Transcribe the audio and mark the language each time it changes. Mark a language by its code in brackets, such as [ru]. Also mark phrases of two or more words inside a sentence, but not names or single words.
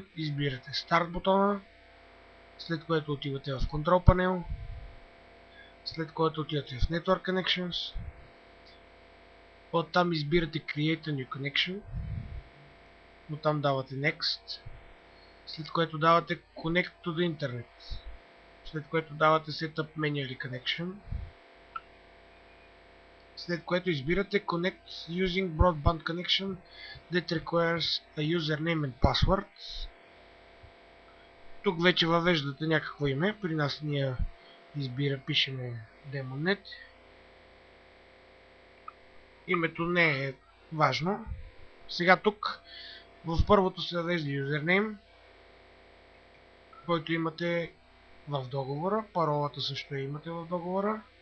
[bg] Избирате Start бутона, след което отивате в [en] Control Panel, [bg] след което отивате в [en] Network Connections, [bg] оттам избирате [en] Create a New Connection, [bg] оттам давате Next, след което давате [en] Connect to the Internet, [bg] след което давате [en] Setup Manually Connection, [bg] след което избирате [en] Connect using Broadband Connection that requires a username and password. [bg] Тук вече въвеждате някакво име, при нас ние пишеме DemonNet. Името не е важно. Сега тук в първото се въвежда username, който имате в договора, паролата също имате в договора.